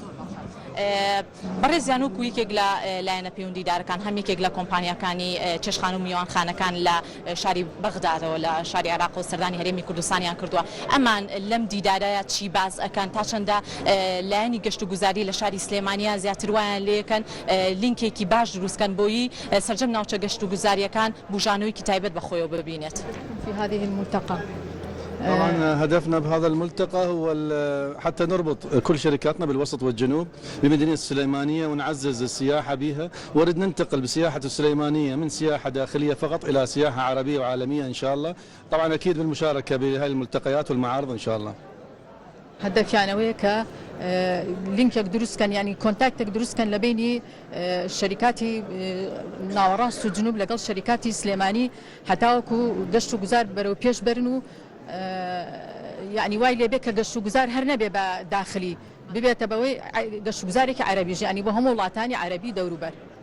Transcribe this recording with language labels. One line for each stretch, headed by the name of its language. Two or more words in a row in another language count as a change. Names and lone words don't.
Central Kurdish: بەڕێزیان وەکو یەکێک لە لایەنە پەیوەندیدارەکان هەم یەکێک لە کۆمپانیەکانی چێشخانە و میوانخانەکان لە شاری بەغدادەوە لە شاری عێراق و سەردانی هەرێمی کوردستانیان کردووە ئەمان لەم دیدارەیە چی باز ئەکەن تا چەندە لایەنی گەشت و گوزاری لە شاری سلێمانیا زیاتر وایان لێکەن لینکێکی باش دروستکەن بۆیی سەرجەم ناوچە گەشت و گوزاریەکان بوژانەوەیکی تایبەت بەخۆیەوە ببینێت
Arabic: في هذه الملتقى طبعا هدفنا بهذا الملتقى هو حتى نربط كل شركاتنا بالوسط والجنوب بمدينة السليمانية ونعزز السياحة بها ورد ننتقل بسياحة السليمانية من سياحة داخلية فقط إلى سياحة عربية وعالمية إن شاء الله طبعا أكيد بالمشاركة بهذه الملتقيات والمعارض إن شاء الله
Central Kurdish: هەدەفیانەوەیە کە لینکێک دروستکەن ینی کۆنتاکتێک دروستکەن لە بینی شەریکاتی ناوەڕاست و جنوب لەگەڵ شەریکاتی سلێمانی هەتاوەکو گەشت و گوزار بەرەو پێش بەرن و یعنی وای لێبێ کە گەشت و گوزار هەر نەبێ بە داخلی ببێتە بەوەی گەشت و گوزارێکی عەرەبیش ینی بۆ هەموو وڵاتانی عەرەبی دەوروبەر